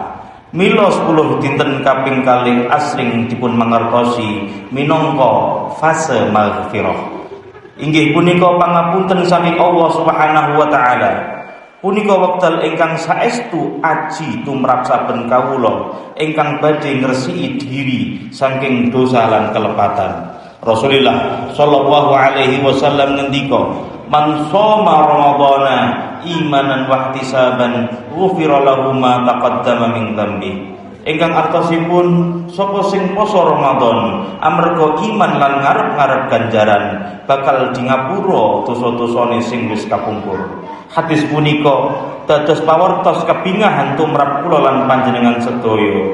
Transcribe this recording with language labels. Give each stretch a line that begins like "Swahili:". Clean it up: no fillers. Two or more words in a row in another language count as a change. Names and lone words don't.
Javanese: Mila 10 dinten kaping kalih asring dipun mangertosi minangka fase maghfirah. Inggih punika pangapunten saking Allah
Arabic: سبحانه وتعالى.
Javanese: Punika wekdal ingkang saestu aji tumrap saben kawula ingkang badhe ngresiki diri saking dosa lan kelepatan.
Arabic: رسول الله صلى الله عليه وسلم ngendika, من صام رمضان إيمانا و احتسابا غفر له ما تقدم من ذنبه.
Javanese: Ingkang artosipun sapa sing poso Ramadan amarga iman lan ngarep-ngarep ganjaran bakal di ngapura dosa-dosane sing wis kapungkur. Hadis punika dados pawartos kebingahan tumrap kula lan panjenengan sedaya.